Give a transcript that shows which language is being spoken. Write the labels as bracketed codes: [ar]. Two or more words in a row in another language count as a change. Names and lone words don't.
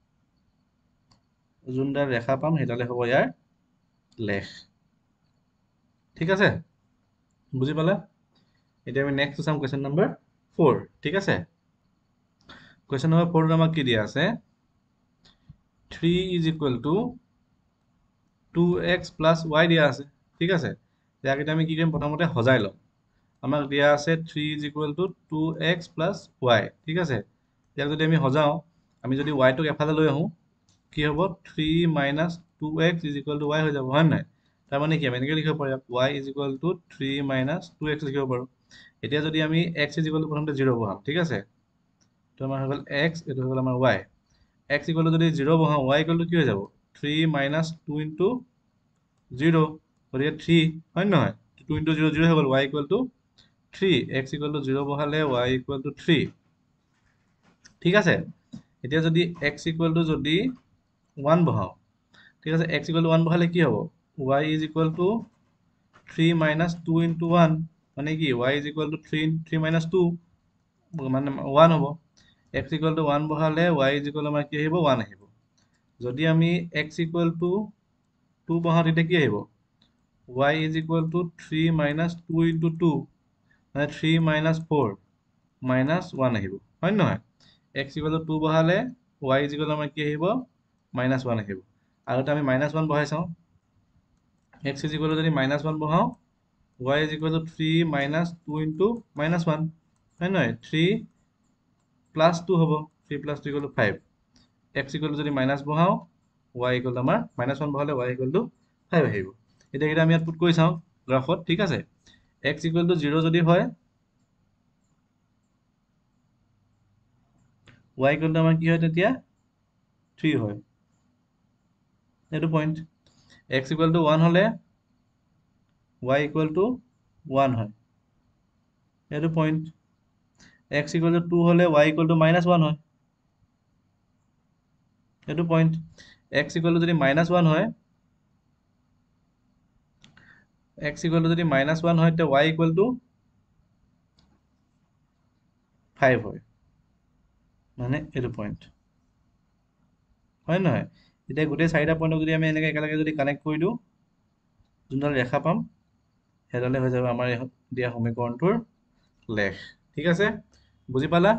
[as] যোনডাল ৰেখা পাম সেইডালে হ'ব ইয়াৰ লেখ ঠিক আছে বুজি পালা এতিয়া আমি নেক্সট চাম [en] question number [as] 4 ঠিক আছে [en] question number [as] 4 ত আমাক কি দিয়া আছে [en] 3 is equal to 2x plus y [as] দিয়া আছে ঠিক আছে ইয়াক এতিয়া আমি কি কৰিম প্ৰথমতে সজাই লম আমাক দিয়া আছে [en] 3 is equal to 2x plus y [as] ঠিক আছে ইয়াক যদি আমি সজাও আমি যদি y টোক এফালে লৈ আহোঁ কি হ'ব [en] 3 minus 2x is equal to y [as] হৈ যাব হয় নাই তাৰ মানে কি আমি এনেকৈ লিখিব পাৰোঁ [en] y is equal to 3 minus 2x [as] লিখিব পাৰোঁ এতিয়া যদি আমি [en] x is equal to [as] প্ৰথমতে 0 বহাম ঠিক আছে তো আমাৰ হৈ গ'ল x এইটো হৈ গ'ল আমাৰ y [en] x equal to [as] যদি 0 বহাও [en] y equal to [as] কি হৈ যাব [en] 3 minus 2 into 0 [as] গতিকে 3 হয় নহয় 2 into 0 0 হৈ গ'ল [en] y equal to 3 x equal to 0 [as] বহালে [en] y equal to 3 [as] ঠিক আছে এতিয়া যদি [en] x equal to [as] যদি 1 বহাও ঠিক আছে [en] x equal to 1 [as] বহালে কি হ'ব [en] y is equal to 3 minus 2 into 1 [as] মানে কি [en] y is equal to 3 minus 2 [as] মানে 1 হ'ব [en] x equal to 1 [as] বহালে [en] y is equal to [as] আমাৰ কি আহিব 1 আহিব যদি আমি [en] x equal to 2 [as] বহাও তেতিয়া কি আহিব [en] y is equal to 3 minus 2 into 2 [as] মানে [en] 3 minus 4 minus 1 [as] আহিব হয় নহয় [en] x equal to 2 [as] বহালে [en] y is equal [as] to আমাৰ কি আহিব -1 আহিব আৰু এটা আমি -1 বহাই চাওঁ [en] x is equal to [as] যদি -1 বহাও [en] y is equal to 3 minus 2 into -1 [as] হয় নহয় [en] 3 plus 2 [as] হ'ব [en] 3 plus 2 equal to 5 x equal to [as] যদি মাইনাছ বহাও [en] y equal to [as] আমাৰ -1 বহালে [en] y equal to 5 [as] আহিব এতিয়া এটা আমি ইয়াত পুট কৰি চাওঁ গ্ৰাফত ঠিক আছে [en] x equal to 0 [as] যদি হয় [en] y equal to [as] আমাৰ কি হয় তেতিয়া 3 হয় এইটো পইণ্ট [en] x equal to 1 [as] হলে [en] y equal to 1 [as] হয় এইটো পইণ্ট [en] x equal to 2 [as] হলে [en] y equal to -1 [as] হয় এইটো পইণ্ট [en] x equal to [as] যদি -1 হয় [en] x equal to [as] যদি -1 হয় তেতিয়া [en] y equal to 5 [as] হয় মানে এইটো পইণ্ট হয় নহয় এতিয়া গোটেই চাৰিটা পইণ্টক যদি আমি এনেকৈ একেলগে যদি কানেক্ট কৰি দিওঁ যোনডাল ৰেখা পাম সেইডালে হৈ যাব আমাৰ দিয়া সমীকৰণটোৰ লেখ ঠিক আছে বুজি পালা